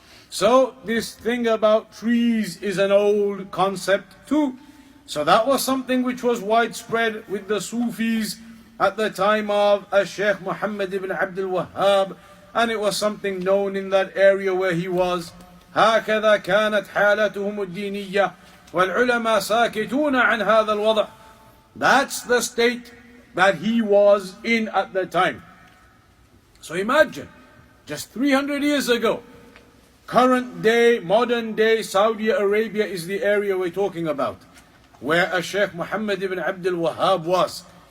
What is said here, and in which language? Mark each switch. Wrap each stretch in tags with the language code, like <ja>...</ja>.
<en>So this thing about trees is an old concept too. So that was something which was widespread with the Sufis at the time of Shaykh Mohammed ibn Abdul Wahaab, and it was something known in that area where he was.</en> <ar>هكذا كانت حالتهم الدينية والعلماء ساكتون عن هذا الوضع.</ar> <en>That's the state that he was in at the time. So imagine, just 300 years ago, current day, modern day Saudi Arabia is the area we're talking about, where Shaykh Mohammed ibn Abdul Wahaab was.</en>